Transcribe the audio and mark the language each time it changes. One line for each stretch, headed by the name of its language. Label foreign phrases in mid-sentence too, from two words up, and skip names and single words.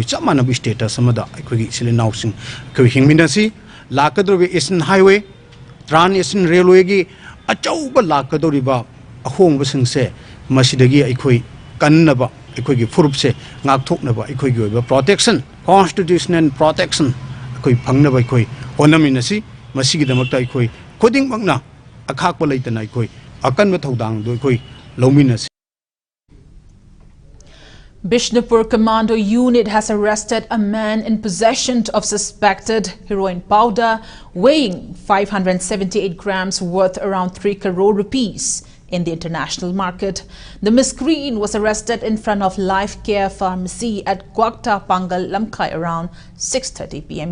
Manipuri: chap manaba status amada khoigi sile nausing khoi hingminasi lakadrobe Eastern Highway Trans Eastern Railway gi achauba lakadoriba ahongba singse masidagi khoi kannaba khoi gi furup se ngakthoknaba khoi gi oiba protection
English: constitutional protection
Manipuri: koi phangna bai koi onaminasi masigi damakta koi koding magna akhak palaitana koi akan ma thodang do koi lominasi.
English: Bishnupur Commando Unit has arrested a man in possession of suspected heroin powder weighing 578 grams worth around 3 crore rupees in the international market. The miscreant was arrested in front of Life Care Pharmacy at Kwakta Pangal, Lamkai around 6:30 p.m.